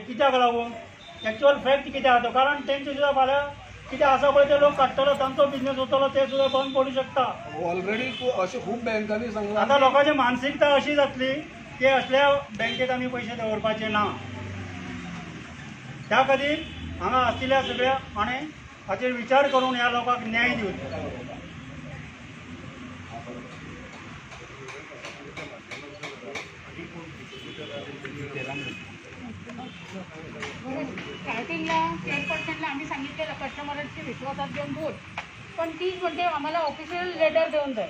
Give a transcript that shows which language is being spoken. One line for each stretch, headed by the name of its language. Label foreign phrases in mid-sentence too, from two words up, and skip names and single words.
Konkani: कित्याक लागून
English: actual fact
Konkani: कितें आसा तो, कारण तेंचे सुद्दां फाल्यां कितें आसा पळय ते लोक काडटलो, तांचो बिझनेस वतलो, ते सुद्दां बंद पडूं शकता. ऑलरेडी अशें खूब बँकांनी सांगलां. आता लोकांची मानसिकता अशी जातली की असल्या बँकेत आमी पयशे दवरपाचे ना. त्या खातीर हांगा आशिल्ल्या सगळ्या आनी हाचेर विचार करून ह्या लोकांक न्याय दिवचो.
Marathi: स्टार्टिंगला 10% आम्ही सांगितलेलं कस्टमरची विश्वासात घेऊन बोल, पण तीच म्हणते आम्हाला
English: official letter
Marathi: देऊन द्या.